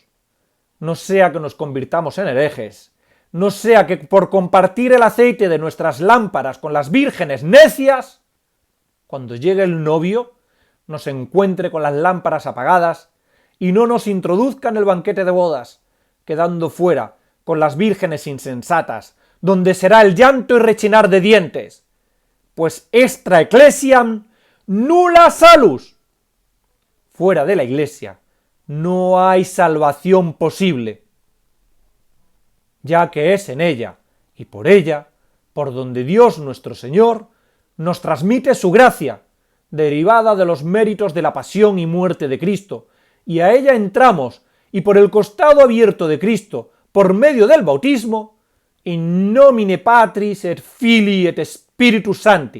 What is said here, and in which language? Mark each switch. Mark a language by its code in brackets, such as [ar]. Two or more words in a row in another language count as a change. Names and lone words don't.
[es] No sea que nos convirtamos en herejes, no sea que por compartir el aceite de nuestras lámparas con las vírgenes necias, cuando llegue el novio, nos encuentre con las lámparas apagadas y no nos introduzca en el banquete de bodas, quedando fuera con las vírgenes insensatas, donde será el llanto y rechinar de dientes, pues [la] extra ecclesiam nulla salus. [es] Fuera de la Iglesia no hay salvación posible, ya que es en ella y por ella por donde Dios nuestro Señor nos transmite su gracia, derivada de los méritos de la pasión y muerte de Cristo, y a ella entramos, y por el costado abierto de Cristo, por medio del bautismo, [la] in nomine Patris et Filii et Spiritus Sancti.